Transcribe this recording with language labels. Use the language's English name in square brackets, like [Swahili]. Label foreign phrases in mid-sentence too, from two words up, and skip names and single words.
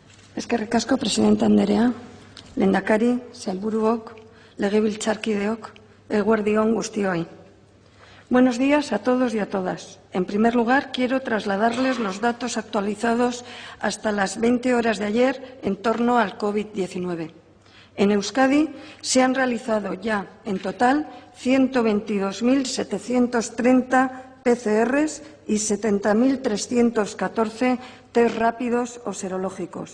[Basque] Eskerrik asko, presidente anderea, lehendakari, sailburuok, legebiltzarkideok, eguerdi on guztioi. [Spanish] Buenos días a todos y a todas. En primer lugar, quiero trasladarles los datos actualizados hasta las 20 horas de ayer en torno al COVID-19. En Euskadi se han realizado ya, en total, 122.730 PCRs y 70.314 test rápidos o serológicos.